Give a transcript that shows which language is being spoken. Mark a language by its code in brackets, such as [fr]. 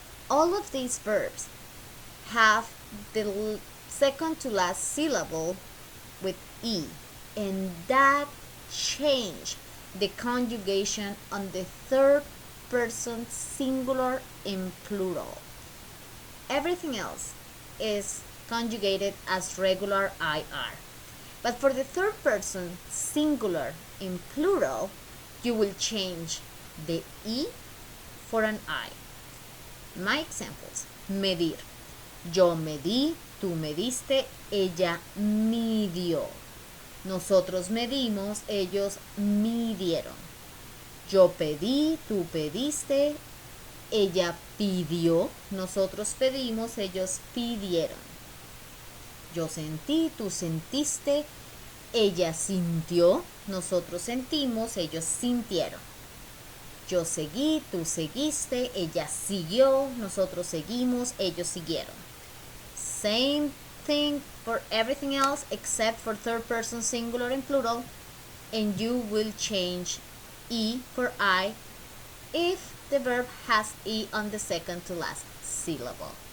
[en] All of these verbs have the second to last syllable with E, and that change the conjugation on the third person singular in plural. Everything else is conjugated as regular IR. But for the third person singular in plural, you will change the E for an I. My examples, medir. [es] Yo medí, tú mediste, ella midió. Nosotros medimos, ellos midieron. Yo pedí, tú pediste, ella pidió, nosotros pedimos, ellos pidieron. Yo sentí, tú sentiste, ella sintió, nosotros sentimos, ellos sintieron. Yo seguí, tú seguiste, ella siguió, nosotros seguimos, ellos siguieron. [en] Same thing for everything else except for third person singular and plural, and you will change E for I if the verb has E on the second to last syllable.